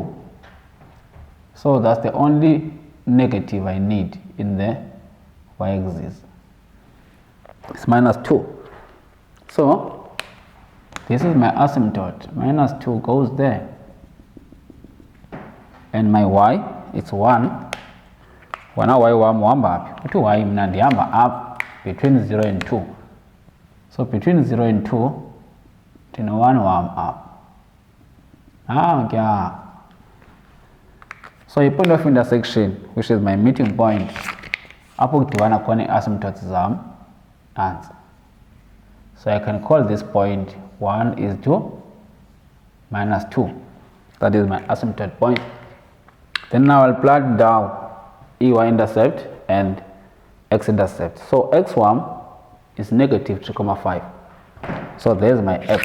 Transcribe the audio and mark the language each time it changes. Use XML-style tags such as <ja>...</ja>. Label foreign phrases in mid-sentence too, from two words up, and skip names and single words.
<en>So that's the only negative I need in the y-axis. It's minus 2. So this is my asymptote. Minus 2 goes there. And my y, it's 1.</en> <xh>wona y wam uhamba phi? Uthi y mna ndihamba up between 0 and 2.</xh> <en>So between 0 and 2 ndino-1 wam up. Kya. So point of intersection, which is my meeting point,</en> <xh>apho kudibana khona i-asymptotes zam nansi.</xh> <en>So I can call this point 1 is to minus 2. That is my asymptote point. Then now I'll plot down y-intercept and x-intercept. So x1 is negative 3,5. So there's my x.</en>